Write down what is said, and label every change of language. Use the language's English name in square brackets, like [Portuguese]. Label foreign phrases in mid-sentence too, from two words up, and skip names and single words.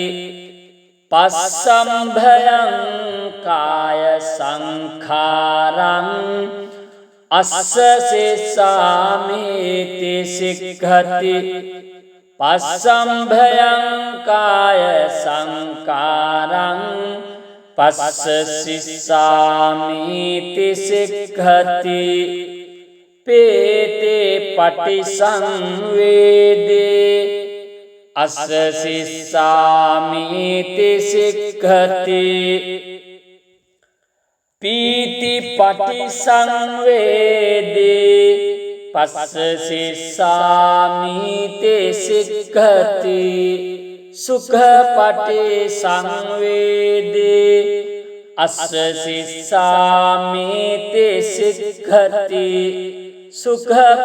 [Pali] පස්සම්භයං කාය සංඛාරං අස්ස සිස්සාමීති සික්ඛති පස්සම්භයං කාය සංඛාරං පස්ස සිස්සාමීති සික්ඛති පේතේ පටිසංවේදී අස්ස සිස්සාමීති සික්ඛති පීති පටිසංවේදී පස්ස සිස්සාමීති සික්ඛති සුඛ පටිසංවේදී අස්ස සිස්සාමීති සික්ඛති සුඛ